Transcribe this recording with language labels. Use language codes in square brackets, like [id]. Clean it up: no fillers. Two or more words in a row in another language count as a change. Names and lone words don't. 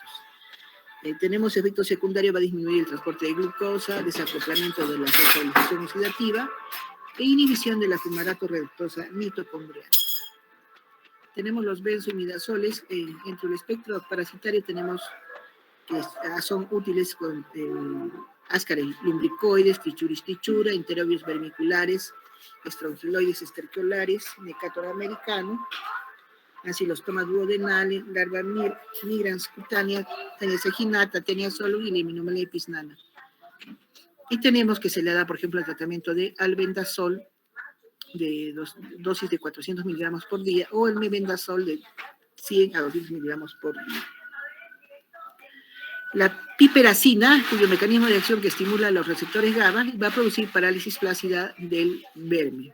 [es] Tenemos efecto secundario, va a disminuir el transporte de glucosa, desacoplamiento de la fosforilación oxidativa e inhibición de la fumarato reductosa mitocondrial. Tenemos los benzoimidazoles. Entre el espectro parasitario tenemos que son útiles con ascaris lumbricoides, tichuris tichura, enterobius vermiculares, estrongiloides esterquiolares, Necator americano, acilostoma duodenale, larva migrans cutánea, tenia saginata, tenia solum y Heminolepis nana. Y tenemos que se le da, por ejemplo, el tratamiento de albendazol de dosis de 400 miligramos por día o el mebendazol de 100 a 200 miligramos por día. La piperacina, cuyo mecanismo de acción que estimula los receptores GABA, va a producir parálisis flácida del verme.